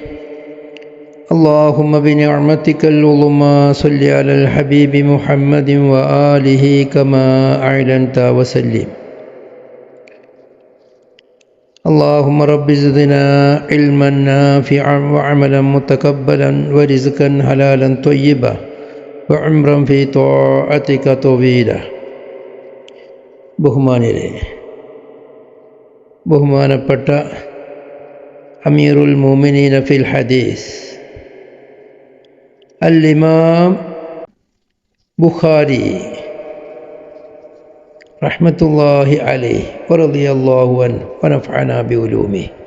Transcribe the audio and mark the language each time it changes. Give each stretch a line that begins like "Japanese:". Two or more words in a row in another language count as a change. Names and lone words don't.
Arabic: اللهم بنعمتك العظمى صل على الحبيب محمد وآله كما أعلنت وسلم. اللهم رب زدنا علما نافعا وعملا متقبلا ورزقا حلالا طيبا وعمرا في طاعتك طويلا. ബഹുമാനപ്പെട്ട أمير المؤمنين في الحديث الإمام البخاري رحمة الله عليه ورضي الله عنه ونفعنا بعلومه